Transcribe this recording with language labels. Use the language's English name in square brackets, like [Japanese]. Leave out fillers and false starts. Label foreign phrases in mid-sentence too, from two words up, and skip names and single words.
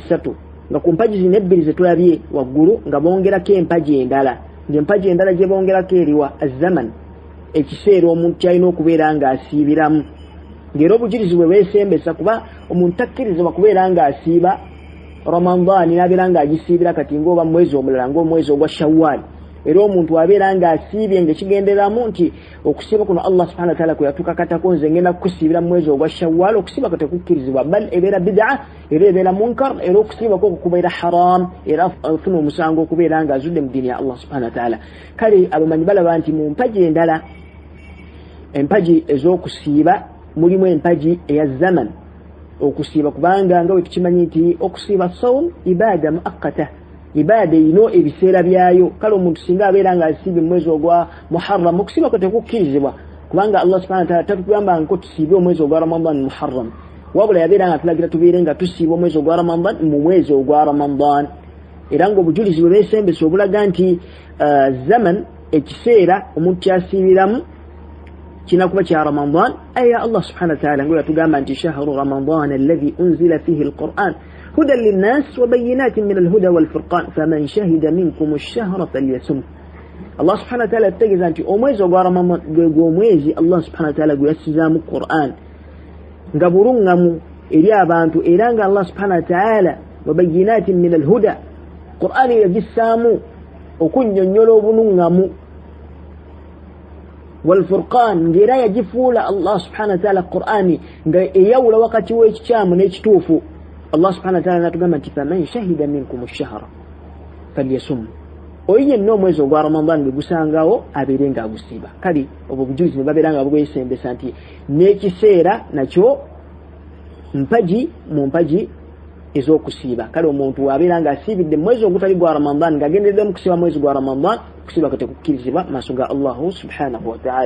[Ganda] ssatu nga ku mpaji zino ebbiri zetulabye waggulu nga bongerako empaji endala ng'empaji endala gye bongerako eriwa azzaman ekiseera omuntu kyalina okubeera ng'asiibiramu ng'era obujulizi bwe beesembesa kuba omuntu takkirizibwa kubeera ng'asiiba Ramadani n'abeera ng'agisiibira kati ng'oba mu mwezi omulala ng'omwezi ogwa Shawwal era omuntu abeera ng'asiibye ng'ekigenderamu nti okusiiba kuno [Arabic] الله سبحانه وتعالى [Ganda] kwe yatukakatako nze ngenda kukusiibira mu mwezi ogwa Shawwal okusiiba kutekukkirizibwa bal ebeera bid'a era ebeera munkar era okusiiba kwo kubeera haram era afuna omusango okubeera ng'azudde mu ddiini ya [Arabic] الله سبحانه وتعالى [Ganda] kale abamanyi balaba nti mu mpaji endala empaji ez'okusiiba mulimu empaji eya zaman okusiiba kubanga nga wetukimanyi nti okusiiba [Arabic] صوم عبادة مؤقتة [Ganda] ibada ino ebiseera byayo kale omuntu singa abeera nga asiibye mu mwezi ogwa Muharram okusiiba kwe tekukkirizibwa kubanga [Arabic] الله سبحانه وتعالى [Ganda] tatugamba nko tusiibe omwezi ogwa Ramadan Muharram wabula yabeera nga tulagira tubeere nga tusiiba omwezi ogwa Ramadan mu mwezi ogwa Ramadan era ng'obujulizi bwe beesembesa obulaga nti zaman ekiseera omuntu kyasiibiramu kinakuba kya Ramadan aya [Arabic] الله سبحانه وتعالى [Ganda] ngo yatugamba nti [Arabic] شهر رمضان الذي أنزل فيه القرآن هدى للناس وبينات من الهدى والفرقان فمن شهد منكم الشهر فليصمه الله سبحانه وتعالى [Ganda] yategeza nti omwezi ogwa Ramadan gwe omwezi [Arabic] الله سبحانه وتعالى [Ganda] gwe yassizaamu Qur'an nga bulungamu eri abantu era nga [Arabic] الله سبحانه وتعالى وبينات من الهدى [Ganda] Qur'an yagissaamu okunnyonnyola obulungamu والفرقان ngera yajifuula [Arabic] الله سبحانه وتعالى [Ganda] Qur'ani nga eyawula wakati w'ekikyamu n'ekituufu [Arabic] الله سبحانه وتعالى [Ganda] natugamba nti [Arabic] فمن شهد منكم الشهر فليصمه [Ganda] oyo yenna omwezi ogwa Ramadan gwe gusangawo abeere nga agusiiba kale obwo bujulizi ne babeera nga bubwesembesa nti n'ekiseera nakyo mu mpaji ez'okusiiba kale omuntu abeera nga asiibidde mwezi ogutali gwa Ramadan ng'agenderedde mu kusiiba mwezi gwa Ramadan okusiba kuteekukkirizibwa maaso ga [Arabic] الله سبحانه وتعالى.